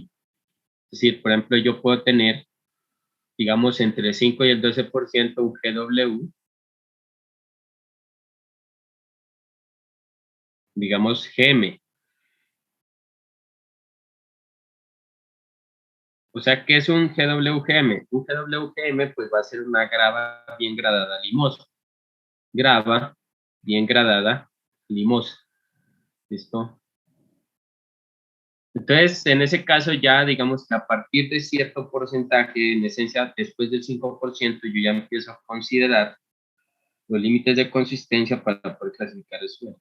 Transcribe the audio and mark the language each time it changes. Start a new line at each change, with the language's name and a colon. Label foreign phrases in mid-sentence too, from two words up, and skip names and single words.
Spanish: Es decir, por ejemplo, yo puedo tener, digamos, entre el 5 y el 12% un GW, digamos, GM. O sea, ¿qué es un GWGM? Un GWGM pues va a ser una grava bien gradada limosa. Grava bien gradada limosa. ¿Listo? Entonces, en ese caso ya digamos que a partir de cierto porcentaje, en esencia después del 5%, yo ya empiezo a considerar los límites de consistencia para poder clasificar el suelo.